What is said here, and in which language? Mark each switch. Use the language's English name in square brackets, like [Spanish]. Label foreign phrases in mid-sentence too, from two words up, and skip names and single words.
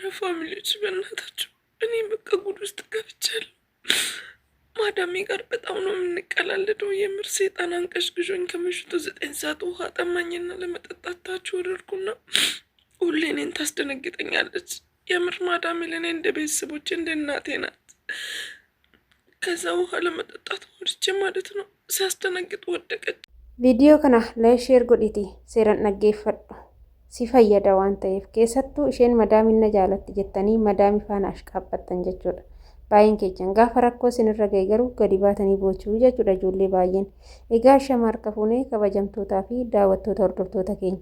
[Amharic] ፋሚሊዎች በእናታቸው እኔ በቃ ጉድ ውስጥ ገብቻለሁ። ማዳሜ ጋር በጣም ነው የምንቀላለደው። የምር ሴጣን አንቀሽግሾኝ ከምሽቱ 9 ሰዓት ውሃ ጠማኝና ለመጠጣት ታች ወረድኩና ሁሌ እኔን ታስደነግጠኛለች። የምር ማዳሜ ለእኔ እንደ ቤተሰቦች እንደ እናቴ ናት። ከዛ ውሃ ለመጠጣት ወርቼ ማለት ነው ሲያስደነግጥ ወደቀች። [Oromo] ቪዲዮ kana [English] like share [Oromo] godhiti seeran dhaggeeffadhu si fayyada waan ta'eef keessattuu isheen madaaminna jaalatti jettanii madaami faana ashqaabbattan jechuudha. Baay'een keessan gaafa rakkoo sinirra ga'e garuu gadi baatanii bochuu jechuudha ijoollee baay'een. Egaa shama harka fuunee kabajamtootaa fi daawwattoota hordoftoota keenya.